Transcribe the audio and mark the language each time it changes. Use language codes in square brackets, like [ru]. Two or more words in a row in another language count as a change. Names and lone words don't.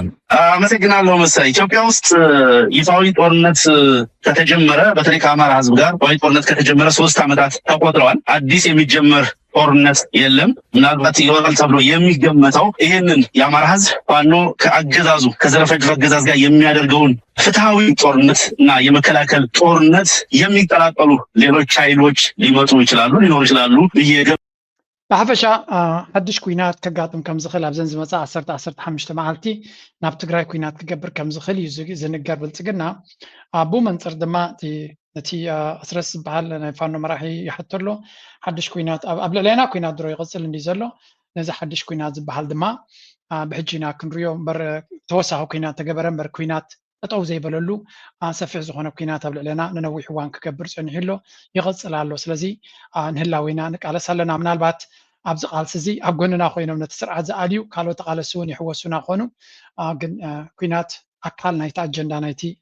[am] አመሰግናለሁ መሰለኝ ኢትዮጵያ ውስጥ ይፋዊ ጦርነት ከተጀመረ በተለይ ከአማራ ህዝብ ጋር ይፋዊ ጦርነት ከተጀመረ 3 ዓመታት ተቆጥረዋል አዲስ የሚጀመር ጦርነት የለም ምናልባት ይወራል ተብሎ የሚገመተው ይሄንን የአማራ ህዝብ ፋኖ ከአገዛዙ ከዘረፈጅ አገዛዝ ጋር የሚያደርገውን ፍትሃዊ ጦርነት እና የመከላከል ጦርነት የሚቀላቀሉ ሌሎች ኃይሎች ሊመጡ ይችላሉ ሊኖሩ ይችላሉ [ti] ብሓፈሻ ሓድሽ ኩናት ከጋጥም ከም ዝኽእል ኣብዘን ዝመፃ 15 መዓልቲ ናብ ትግራይ ኩናት ክገብር ከም ዝኽእል እዩ ዝንገር ብልፅግና ኣብኡ መንፅር ድማ እቲ ኣስረስ ዝበሃል ናይ ፋኖ መራሒ ይሕተሎ ሓድሽ ኩናት ኣብ ልዕልና ኩናት ድሮ ይቕፅል እንዲ ዘሎ ነዚ ሓድሽ ኩናት ዝበሃል ድማ ብሕጂና ክንሪኦ እምበር ተወሳኺ ኩናት ተገበረ እምበር ኩናት ጠጠው ዘይበለሉ ሰፊሕ ዝኾነ ኩናት ኣብ ልዕልና ንነዊሕ እዋን ክገብር ፀኒሑ ኣሎ ይቕፅል ኣሎ ስለዚ ንህላዊና ንቃለስ ኣለና ምናልባት ኣብዚ ቃልሲ እዚ ኣብ ጎንና ኮይኖም ነቲ ስርዓት ዝኣልዩ ካልኦት ቃለሲ እውን ይሕወሱና ኮኑ ግን ኩናት ኣካል ናይቲ ኣጀንዳ ናይቲ